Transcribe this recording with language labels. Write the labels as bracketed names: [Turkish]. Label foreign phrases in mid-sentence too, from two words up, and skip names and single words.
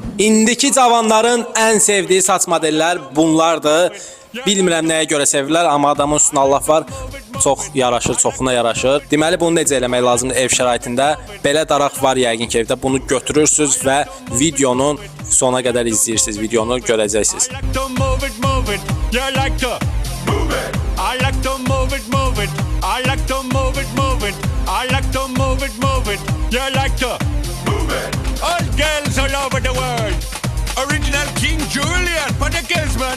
[Azerbaijani] İndiki cavanların ən sevdiyi saç modellər bunlardır. Bilmirəm nəyə görə sevirlər, amma adamın üstünə Allah var. Çox yaraşır, çoxuna yaraşır. Deməli bunu necə eləmək lazımdır ev şəraitində? Belə daraq var yəqin ki evdə. Bunu götürürsüz və videonun sona qədər izləyirsiniz. Videonu görəcəksiniz. [English] All girls all over the world. Original King Julian for the girls, man.